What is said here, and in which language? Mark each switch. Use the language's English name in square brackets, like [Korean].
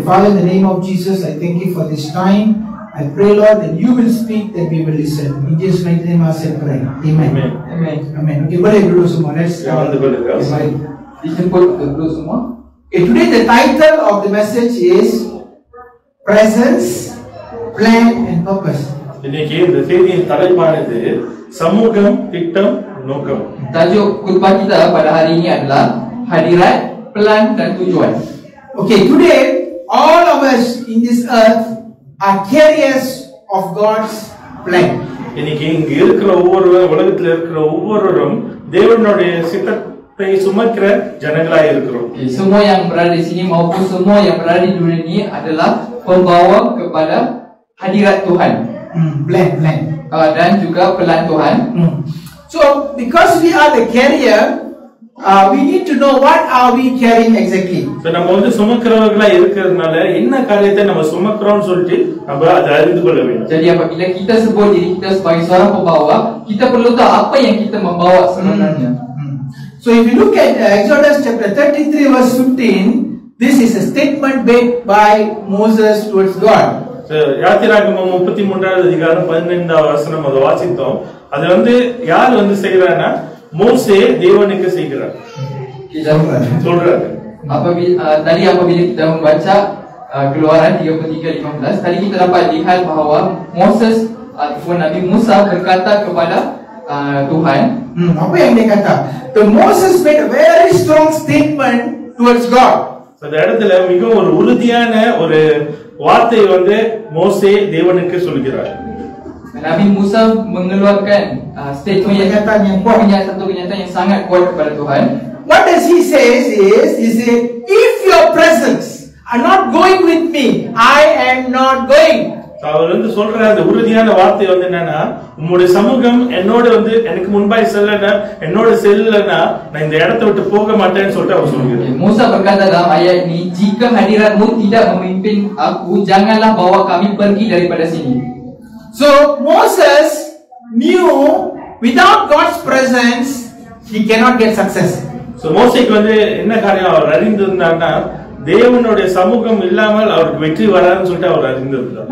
[English] Father, in the name of Jesus, I thank you for this time. I pray, Lord, that you will speak, that we will listen. In Jesus' mighty name, I say pray. [Malay] Amen. Okay, boleh duduk semua. [English] Let's start. [Malay] Dijemput dulu semua. [English] Okay, today the title of the message is Presence, Plan and Purpose. [Tamil] இன்னைக்கு இந்த செய்தியின் தலைப்பானது சமூகம், திட்டம், நோக்கம். [Malay] Tajuk khutbah kita pada hari ini adalah hadirat, plan dan tujuan. [English] Okay, today all of us in this earth are carriers of God's plan. [Tamil] இன்னைக்கு இங்க இருக்கிற உலகத்துல இருக்கிற ஒவ்வொருவரும் தேவனுடைய சித்தத்தை சுமக்கிற ஜனங்களாய் இருக்கிறோம். [Malay] Semua yang berada di sini maupun semua yang berada di dunia ini adalah pembawa kepada hadirat Tuhan. [English] Plan. [Malay] Dan juga plan Tuhan. [English] So, because we are the carrier, we need to know what are we carrying exactly. [Tamil] So, நம்ம வந்து சுமக்கிறவர்களா இருக்கிறதுனால என்ன காரியத்தை நம்ம சுமக்கிறோம்னு சொல்லிட்டு நம்ம அதை அறிந்து கொள்ள வேண்டும். [Malay] Jadi apabila kita sebut diri kita sebagai seorang pembawa, kita perlu tahu apa yang kita membawa sebenarnya. [English] So, if you look at Exodus chapter 33 verse 15, this is a statement made by Moses towards God. [Tamil] யாத்திராகமம் 33வது அதிகாரம் 15வது வசனம் அதை வாசித்தோம். அது வந்து யார் வந்து செய்யறானா மோசே தேவனுக்கு செய்கிறார் சொல்றாரு. [Malay] Apabila kita membaca Keluaran 33:15, tadi kita dapat lihat bahawa Moses ataupun Nabi Musa berkata kepada Tuhan. Apa yang dia kata? [English] The Moses made a very strong statement towards God. [Tamil] அந்த இடத்துல மிக ஒரு உறுதியான ஒரு வார்த்தை வந்து மோசே தேவனுக்கு சொல்கிறார். [Malay] Nabi Musa mengeluarkan statement yang satu kenyataan yang sangat kuat kepada Tuhan. [English] What does he say is, he said, if your presence are not going with me, I am not going. [Tamil] அவர் வந்து சொல்ற அந்த உறுதியான வார்த்தை வந்து என்னன்னா, உம்முடைய சமூகம் என்னோட வந்து எனக்கு முன்பாய் செல்லனா, என்னோட செல்லனா நான் இந்த இடத்தை விட்டு போக மாட்டேன்னு சொல்லிட்டு அவர் சொல்கிறார். [Malay] Musa berkata dalam ayat ini, jika hadiratmu tidak memimpin aku, janganlah bawa kami pergi daripada sini. [English] So Moses knew without God's presence he cannot get success. [Tamil] So மோசேக்கு வந்து என்ன காரியம் அவர் அறிந்திருந்தார்னா, தேவனுடைய சமூகம் இல்லாமல் அவருக்கு வெற்றி வராதுன்னு சொல்லிட்டு அவர் அறிந்திருந்தார்.